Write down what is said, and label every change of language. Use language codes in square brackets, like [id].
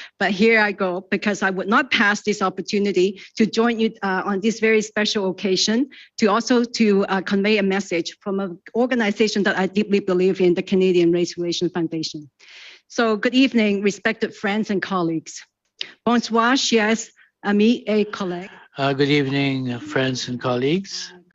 [en] But here I go, because I would not pass this opportunity to join you on this very special occasion, to also convey a message from an organization that I deeply believe in, the Canadian Race Relations Foundation. So good evening, respected friends and colleagues. [fr] Bonsoir, chers amis et collègues. [en] Good evening, friends and colleagues.